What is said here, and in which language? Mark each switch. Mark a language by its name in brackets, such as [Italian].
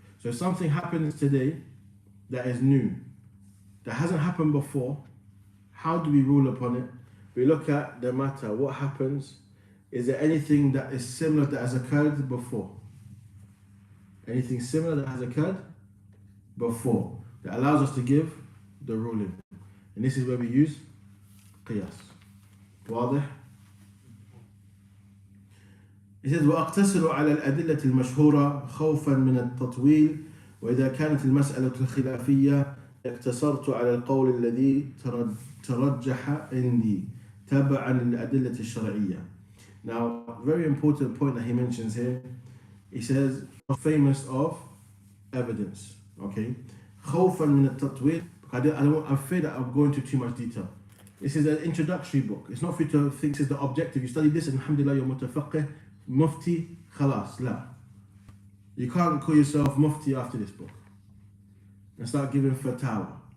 [English] So if something happens today that is new, that hasn't happened before, how do we rule upon it? We look at the matter, what happens? Is there anything that is similar that has occurred before? Anything similar that has occurred before that allows us to give the ruling. And this is where we use qiyas. [Arabic] واضح؟ [English] He says [Arabic] وأقتصر على الأدلة المشهورة خوفا من التطويل وإذا كانت المسألة الخلافية اقتصرت على القول الذي ترجح عندي تبعا للأدلة الشرعية. [English] Now, very important point that he mentions here. He says famous of evidence. [Arabic] Okay, خوفا من التطويل. [English] I'm afraid that I'm going into too much detail. This is an introductory book. It's not for you to think this is the objective. You study this and alhamdulillah you're mutafaqih, mufti, khalas, la. You can't call yourself mufti after this book and start giving fatwa.